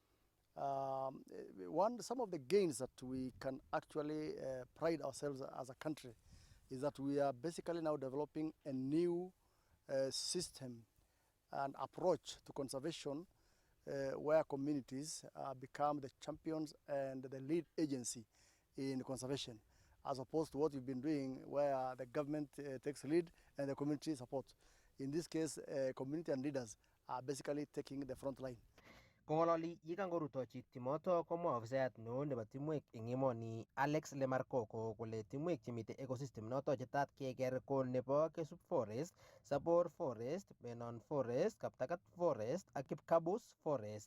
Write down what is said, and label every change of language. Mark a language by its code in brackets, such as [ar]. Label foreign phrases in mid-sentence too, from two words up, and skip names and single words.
[en] Some of the gains that we can actually pride ourselves as a country is that we are basically now developing a new system and approach to conservation where communities become the champions and the lead agency in conservation. as opposed to what we've been doing where the government takes lead and the community support. In this case, community and leaders are basically taking the front line. [kln] Kongololi yikangorutochi timoto komwa ofisayat neo nebo timwek eng emoni Alex Lemarkoko kole timwek chemite ecosystem noto chetat keker ko nebo Kesup Forest, Sabor Forest, Menon Forest, Kaptagat Forest ak Kipkabus Forest.